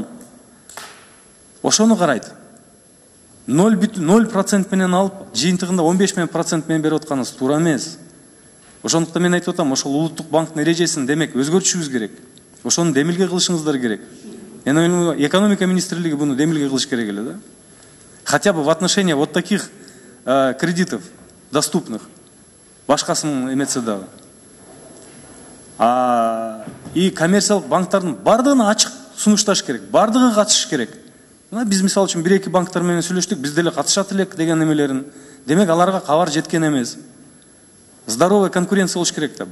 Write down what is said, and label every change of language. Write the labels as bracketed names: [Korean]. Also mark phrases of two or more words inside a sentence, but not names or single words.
[Kyrgyz] Ошону карайт. 0% менен алып, жыйынтыгында 15% менен берип атканыңыз туура эмес. Ошондуктан мен айтып атам, ошол Улуттук банктын эрежесин демек өзгөртүшүбүз керек. Ошону демилге кылышыңыздар керек. Экономика министрлиги буну демилге кылыш керек эле да. [Russian] Хотя бы в отношении вот таких кредитов доступных. [Kyrgyz] Башкасын эметсе дагы. И коммерциялык банктардын бардыгына ачык сунушташ керек. Бардыгы катышыш керек. Биз мисалы үчүн 1-2 банктар менен сүйлөштүк, биз деле катышат элек деген эмелерин. Демек аларга кабар жеткен эмес. [Russian] Здоровая конкуренция [Kyrgyz] болуш керек да.